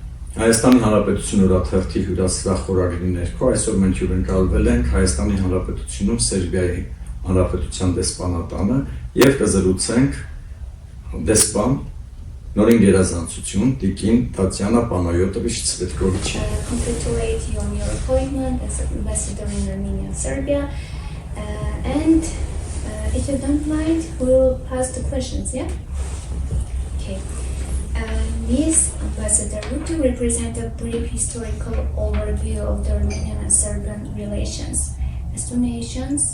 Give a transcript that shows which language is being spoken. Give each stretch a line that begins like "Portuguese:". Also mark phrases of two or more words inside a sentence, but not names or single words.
Armenian: Հայաստանի Հանրապետություն օրաթերթի հյուրասրահ խորագրի ներքո այսօր մենք հյուրընկալվել ենք Հայաստանի Հանրապետությունում Սերբիայի Հանրապետության դեսպանատանը եւ կզրուցենք դեսպան նորին գերազանցություն Տիկին Տատյանա Պանայոտովիչ Ցվետկովիչը.
English: Congratulate you on your appointment as ambassador in Armenia and Serbia. And if you don't mind, we'll pass the questions, yeah? Okay. Ms. Ambassador, would you represent a brief historical overview of the Armenian and Serbian relations as two nations?